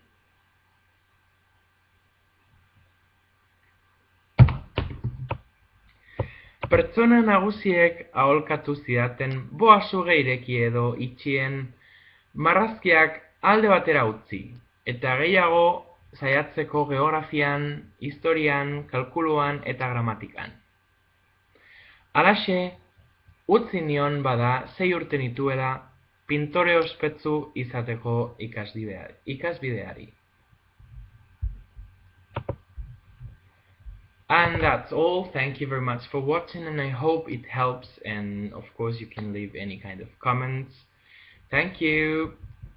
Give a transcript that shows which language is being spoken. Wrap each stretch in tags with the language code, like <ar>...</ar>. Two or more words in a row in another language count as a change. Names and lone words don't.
<eu>Pertsona nagusiek aholkatu zidaten boa suge ireki edo itxien marrazkiak alde batera utzi, eta gehiago saiatzeko geografian, historian, kalkuluan eta gramatikan. Halaxe, utzi nion bada 6 urte nituela pintore ospetsu izateko ikasbideari.</eu> <en>And that's all. Thank you very much for watching, and I hope it helps, and of course you can leave any kind of comments. Thank you.</en>